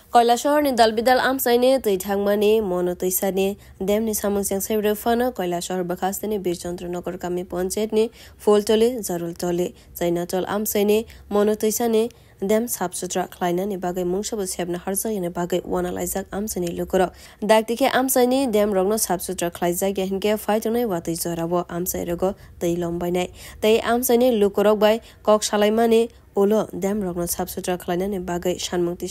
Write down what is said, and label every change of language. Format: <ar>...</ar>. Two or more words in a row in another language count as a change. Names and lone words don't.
<trp>কৈলাসহরনি দালবিদাল আমসাইনে তৈ ঠাকমানি মন তৈসানি দেমনি সামংসাং সাইব্রে ফানো কৈলাসহর বাখাস্তানি বীরচন্দ্রনগর কামি পঞ্চায়েতনি ফুলতলি জারুলতলি জাইনাতল আমসাইনে মন তৈসানি দেম সাফসুত্রা ख्लायनानि बागै मुंसाबो सेबना हारजायनि बागै वानालाइजाक आमसाइनि लुकरक दागतिखे आमसाइनि देम रंनो साफसुत्रा ख्लायजाक हिनके फाइतनै वातै जराबो आमसाइरगो तै लंबायनाय तै आमसाइनि लुकरक बाय कक सालायमानि उलो देम रंनो साफसुत्रा ख्लायनानि बागै सानमुंति</trp>